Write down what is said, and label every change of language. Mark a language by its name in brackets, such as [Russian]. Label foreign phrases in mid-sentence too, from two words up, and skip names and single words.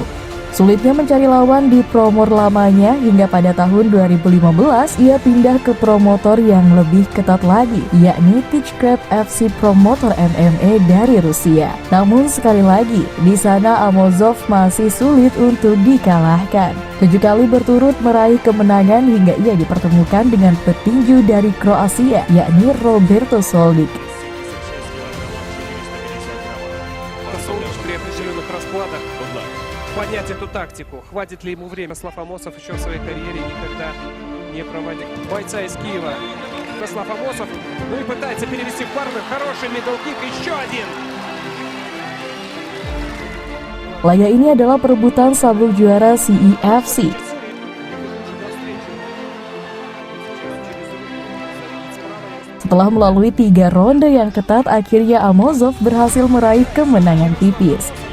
[Indonesian] Sulitnya mencari lawan di promor lamanya hingga pada tahun 2015 ia pindah ke promotor yang lebih ketat lagi, yakni Tichcraft FC Promotor MMA dari Rusia. Namun sekali lagi, di sana Amosov masih sulit untuk dikalahkan. 7 kali berturut meraih kemenangan hingga ia dipertemukan dengan petinju dari Kroasia, yakni Roberto Soldic. [Russian] Понять эту тактику. Хватит ли ему время? Ярослав Амосов еще в своей карьере никогда не проводил бойца из Киева. Ярослав Амосов, ну и пытается перевести в парную. Хороший мидл-кик, еще один. [Indonesian] Laga ini adalah perebutan sabuk juara CEFC. Setelah melalui 3 ronde yang ketat, akhirnya Amosov berhasil meraih kemenangan tipis.